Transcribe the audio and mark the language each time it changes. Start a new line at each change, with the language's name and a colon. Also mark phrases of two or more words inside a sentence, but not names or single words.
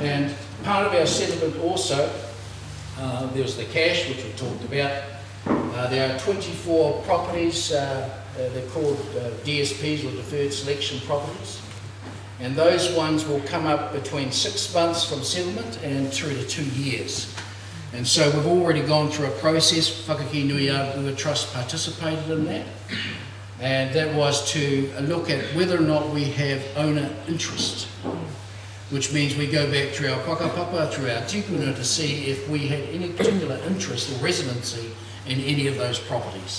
English: And part of our settlement also, there's the cash, which we talked about. There are 24 properties, they're called DSPs, or Deferred Selection Properties. And those ones will come up between 6 months from settlement and through to 2 years. And so we've already gone through a process. Whakaki-Nui-A-Rua Trust participated in that. And that was to look at whether or not we have owner interest, which means we go back through our whakapapa, through our tikuna, to see if we had any particular interest or residency in any of those properties.